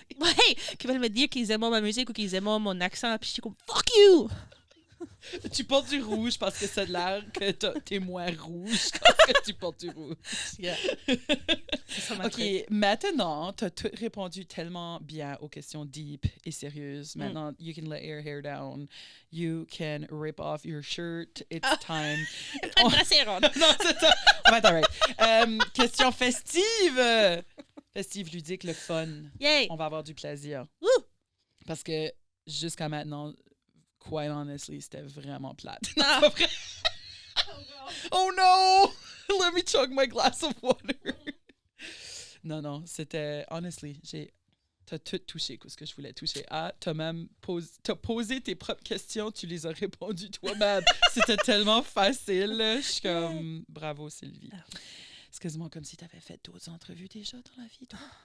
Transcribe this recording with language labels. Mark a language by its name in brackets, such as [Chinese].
[French] ouais, qui veulent me dire qu'ils aiment ma musique ou qu'ils aiment mon accent, puis je suis comme, fuck you! Tu portes du rouge parce que ça a l'air que t'es moins rouge parce que tu portes du rouge. Yeah. C'est ça ma OK, truc. maintenant, t'as tout répondu tellement bien aux questions deep et sérieuses. [English] Maintenant, you can let your hair down. You can rip off your shirt. It's time. [French] Pas de brassière ronde. Non, c'est ça. On va être all right. Question festive. Festive, ludique, le fun. Yay! On va avoir du plaisir. Woo! Parce que jusqu'à maintenant, [English] quite honestly, [French] c'était vraiment plate. Ah. C'est pas vrai? [English] Oh no! Let me chug my glass of water. [French] Non, c'était... Honestly, t'as tout touché ce que je voulais toucher. T'as même t'as posé tes propres questions, tu les as répondues toi-même. C'était tellement facile. Je suis comme... Bravo, Sylvie. C'est quasiment comme si t'avais fait d'autres entrevues déjà dans la vie, toi.